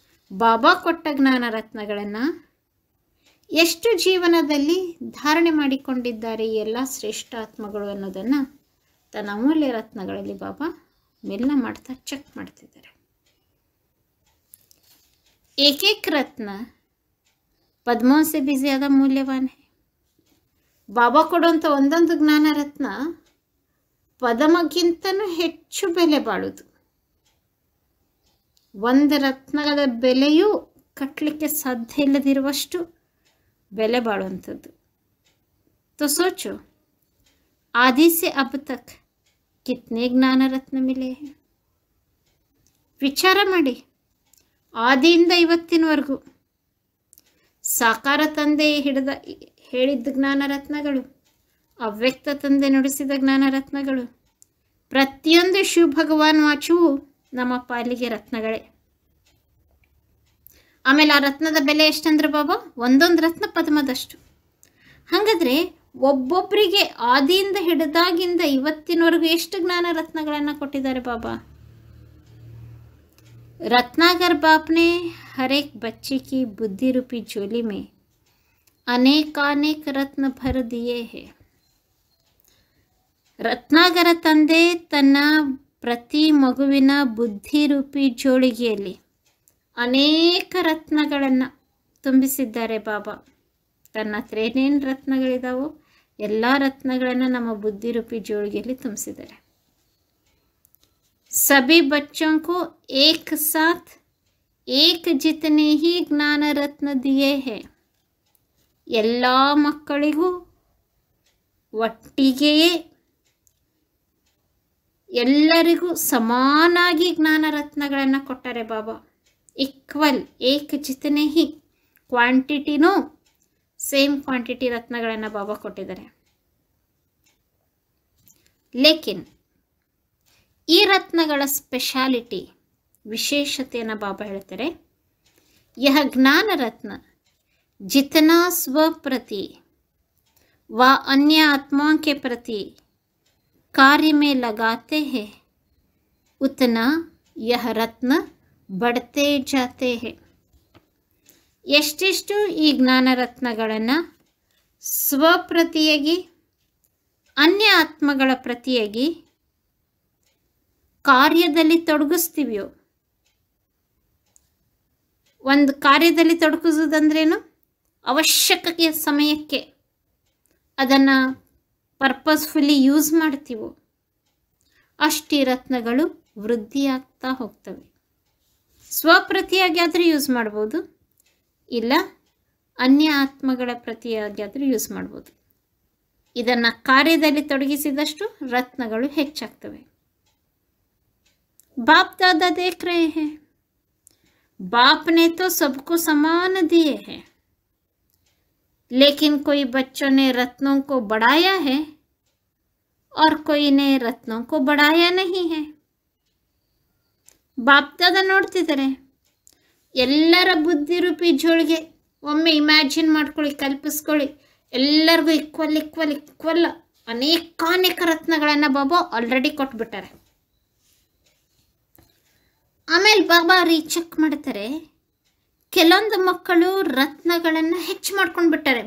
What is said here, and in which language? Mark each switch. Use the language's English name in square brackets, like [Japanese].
[Kannada] ಬಾಬಾ ಕೊಟ್ಟ ಜ್ಞಾನ ರತ್ನಗಳನ್ನು ಎಷ್ಟು ಜೀವನದಲ್ಲಿ ಧಾರಣೆ ಮಾಡಿಕೊಂಡಿದ್ದಾರೆ ಈ ಎಲ್ಲ ಶ್ರೇಷ್ಠ ಆತ್ಮಗಳು ಅನ್ನೋದನ್ನು ತನ್ನ ಅಮೂಲ್ಯ ರತ್ನಗಳಲ್ಲಿ ಬಾಬಾ ಮಿಲನ ಮಾಡ್ತಾ ಚೆಕ್ ಮಾಡ್ತಿದ್ದಾರೆ। [Hindi] एक एक रत्न पद्मों से भी ज़्यादा मूल्यवान है। [Kannada] ಬಾಬಾ ಕೊಡುವಂಥ ಒಂದೊಂದು ಜ್ಞಾನ ರತ್ನ ಪದಮಗಿಂತನೂ ಹೆಚ್ಚು ಬೆಲೆ ಬಾಳುವುದು। ಒಂದು ರತ್ನದ ಬೆಲೆಯೂ ಕಟ್ಟಲಿಕ್ಕೆ ಸಾಧ್ಯ ಇಲ್ಲದಿರುವಷ್ಟು ಬೆಲೆ ಬಾಳುವಂಥದ್ದು। [Hindi] तो सोचो आदि से अब तक कितने ज्ञान रत्न मिले हैं। [Kannada] ವಿಚಾರ ಮಾಡಿ, ಆದಿಯಿಂದ ಇವತ್ತಿನವರೆಗೂ ಸಾಕಾರ ತಂದೆ ಹೇಳಿದ್ದ ಜ್ಞಾನ ರತ್ನಗಳು, ಅವ್ಯಕ್ತ ತಂದೆ ನುಡಿಸಿದ ಜ್ಞಾನ ರತ್ನಗಳು, ಪ್ರತಿಯೊಂದು ಶಿವ ಭಗವಾನ್ ವಾಚುವು ನಮ್ಮ ಪಾಲಿಗೆ ರತ್ನಗಳೇ। ಆಮೇಲೆ ಆ ರತ್ನದ ಬೆಲೆ ಎಷ್ಟಂದ್ರೆ ಬಾಬಾ? ಒಂದೊಂದು ರತ್ನ ಪದ್ಮದಷ್ಟು। ಹಾಗಾದರೆ ಒಬ್ಬೊಬ್ಬರಿಗೆ ಆದಿಯಿಂದ ಹಿಡಿದಾಗಿಂದ ಇವತ್ತಿನವರೆಗೂ ಎಷ್ಟು ಜ್ಞಾನ ರತ್ನಗಳನ್ನು ಕೊಟ್ಟಿದ್ದಾರೆ ಬಾಬಾ? [Hindi] रत्नाकर बाप ने हर एक बच्चे की बुद्धि रूपी झोली में अनेकानेक रत्न भर दिए हैं। [Kannada] ರತ್ನಾಕರ ತಂದೆ ತನ್ನ ಪ್ರತಿ ಮಗುವಿನ ಬುದ್ಧಿ ರೂಪಿ ಜೋಳಿಗೆಯಲ್ಲಿ ಅನೇಕ ರತ್ನಗಳನ್ನು ತುಂಬಿಸಿದ್ದಾರೆ ಬಾಬಾ। ತನ್ನ ಹತ್ರ ಏನೇನು ರತ್ನಗಳಿದಾವೋ ಎಲ್ಲ ರತ್ನಗಳನ್ನು ನಮ್ಮ ಬುದ್ಧಿ ರೂಪಿ ಜೋಳಿಗೆಯಲ್ಲಿ ತುಂಬಿಸಿದ್ದಾರೆ। [Hindi] सभी बच्चों को एक साथ एक जितने ही ज्ञान रत्न दिए हैं। [Kannada] ಎಲ್ಲ ಮಕ್ಕಳಿಗೂ ಒಟ್ಟಿಗೆಯೇ ಎಲ್ಲರಿಗೂ ಸಮಾನಾಗಿ ಜ್ಞಾನ ರತ್ನಗಳನ್ನು ಕೊಟ್ಟರೆ ಬಾಬಾ। ಈಕ್ವಲ್ [Hindi] ಏಕ್ ಜಿತನೆ ಹಿ [Kannada] ಕ್ವಾಂಟಿಟಿನೂ ಸೇಮ್ ಕ್ವಾಂಟಿಟಿ ರತ್ನಗಳನ್ನು ಬಾಬಾ ಕೊಟ್ಟಿದ್ದಾರೆ। ಲೇಕಿನ್ ಈ ರತ್ನಗಳ ಸ್ಪೆಷಾಲಿಟಿ ವಿಶೇಷತೆಯನ್ನು ಬಾಬಾ ಹೇಳ್ತಾರೆ। [Hindi] ಯಹ ಜ್ಞಾನ ರತ್ನ जितना स्व प्रति व अन्य आत्माओं के प्रति कार्य में लगाते हैं उतना यह रत्न बढ़ते जाते हैं। [Kannada] ಎಷ್ಟೆಷ್ಟು ಈ ಜ್ಞಾನ ರತ್ನಗಳನ್ನು ಸ್ವಪ್ರತಿಯಾಗಿ ಅನ್ಯ ಆತ್ಮಗಳ ಪ್ರತಿಯಾಗಿ ಕಾರ್ಯದಲ್ಲಿ ತೊಡಗಿಸ್ತೀವಿಯೋ ಒಂದು ಕಾರ್ಯದಲ್ಲಿ ತೊಡಗಿಸೋದಂದ್ರೇನು? ಅವಶ್ಯಕತೆಯ ಸಮಯಕ್ಕೆ ಅದನ್ನು ಪರ್ಪಸ್ಫುಲಿ ಯೂಸ್ ಮಾಡ್ತೀವೋ ಅಷ್ಟು ರತ್ನಗಳು ವೃದ್ಧಿಯಾಗ್ತಾ ಹೋಗ್ತವೆ. ಸ್ವಪ್ರತಿಯಾಗಿ ಆದರೂ ಯೂಸ್ ಮಾಡ್ಬೋದು, ಇಲ್ಲ ಅನ್ಯ ಆತ್ಮಗಳ ಪ್ರತಿಯಾಗಿ ಆದರೂ ಯೂಸ್ ಮಾಡ್ಬೋದು. ಇದನ್ನು ಕಾರ್ಯದಲ್ಲಿ ತೊಡಗಿಸಿದಷ್ಟು ರತ್ನಗಳು ಹೆಚ್ಚಾಗ್ತವೆ. [Hindi] बाप दादा देख रहे हैं, बाप ने तो सबको समान दिए हैं, लेकिन कोई बच्चों ने रत्नों को बढ़ाया है और कोई ने रत्नों को बढ़ाया नहीं है. [Kannada] ಬಾಪ್ ದಾದಾ ನೋಡ್ತಿದ್ದಾರೆ. ಎಲ್ಲರ ಬುದ್ಧಿ ರೂಪಿ ಜೋಳಿಗೆ ಒಮ್ಮೆ ಇಮ್ಯಾಜಿನ್ ಮಾಡ್ಕೊಳ್ಳಿ, ಕಲ್ಪಿಸ್ಕೊಳ್ಳಿ. ಎಲ್ಲರಿಗೂ ಈಕ್ವಲ್ ಅನೇಕ ರತ್ನಗಳನ್ನು ಬಾಬಾ ಆಲ್ರೆಡಿ ಕೊಟ್ಬಿಟ್ಟಾರೆ. ಆಮೇಲೆ ಬಾಬಾ ರೀಚೆಕ್ ಮಾಡ್ತಾರೆ. ಕೆಲವೊಂದು ಮಕ್ಕಳು ರತ್ನಗಳನ್ನು ಹೆಚ್ಚು ಮಾಡ್ಕೊಂಡು ಬಿಟ್ಟಾರೆ.